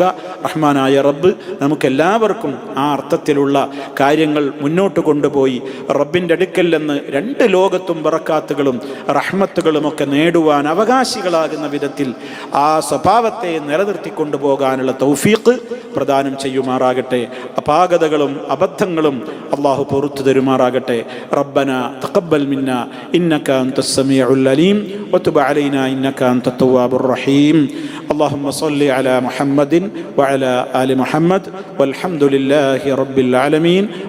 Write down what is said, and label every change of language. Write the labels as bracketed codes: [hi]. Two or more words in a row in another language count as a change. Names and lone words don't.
[ml] റഹ്മാനായ റബ്ബ് നമുക്കെല്ലാവർക്കും ആ അർത്ഥത്തിലുള്ള കാര്യങ്ങൾ മുന്നോട്ട് കൊണ്ടുപോയി റബ്ബിൻ്റെ അടുക്കൽ നിന്ന് രണ്ട് ലോകത്തും ബറക്കാത്തുകളും റഹ്മത്തുകളും ഒക്കെ നേടുവാൻ അവകാശികളാകുന്ന വിധത്തിൽ ആ സ്വഭാവത്തെ നിലനിർത്തിക്കൊണ്ടു പോകാനുള്ള തൗഫീഖ് പ്രദാനം ചെയ്യുമാറാകട്ടെ. അപാകതകളും അബദ്ധങ്ങളും അള്ളാഹു പുറത്തു തരുമാറാകട്ടെ. [ar] ربنا تقبل منا إنك أنت السميع العليم وتب علينا إنك أنت التواب الرحيم. اللهم صل على محمد وعلى آل محمد والحمد لله رب العالمين.